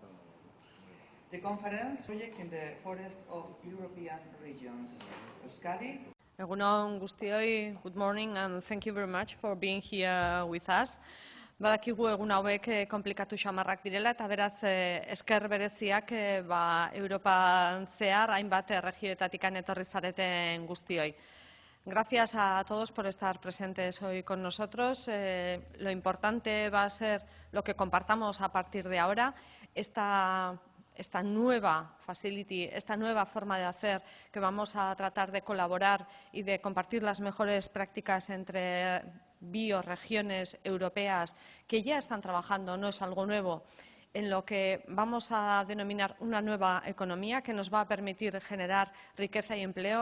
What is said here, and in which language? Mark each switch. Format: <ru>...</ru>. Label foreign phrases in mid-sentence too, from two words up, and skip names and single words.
<en>The conference project in the forest of European regions. Euskadi.</en> <eu>Egunon guztioi,</eu> <en>good morning and thank you very much for being here with us.</en> <eu>Badakigu egun hauek komplikatu xamarrak direla eta beraz esker bereziak Europan zehar hainbat erregioetatik etorri zareten guztioi.</eu> <es>Gracias a todos por estar presentes hoy con nosotros. Lo importante va a ser lo que compartamos a partir de ahora, esta nueva facility, esta nueva forma de hacer, que vamos a tratar de colaborar y de compartir las mejores prácticas entre bioregiones europeas que ya están trabajando, no es algo nuevo, en lo que vamos a denominar una nueva economía que nos va a permitir generar riqueza y empleo.</es>